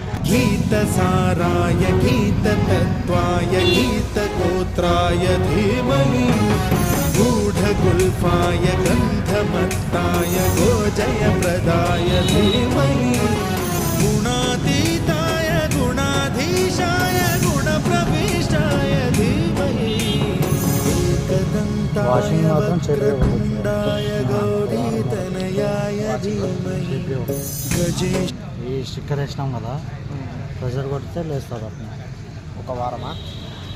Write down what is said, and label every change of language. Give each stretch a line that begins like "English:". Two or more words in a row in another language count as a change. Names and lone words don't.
Sanskrit: गीतसाराय गीततत्त्वाय गीतगोत्राय धीमहि गूढगुल्फाय गन्धमत्ताय गोजयप्रदाय धीमहि गुणातीताय गुणाधीशाय गुणप्रविष्टाय धीमहि एकदन्ताय वक्रतुण्डाय गौरीतनयाय धीमहि गजेश
Telugu: ఈ స్టిక్కర్ వేసినాం కదా ప్రెషర్ కొడితే లేస్తుంది అట్లా ఒక వారమా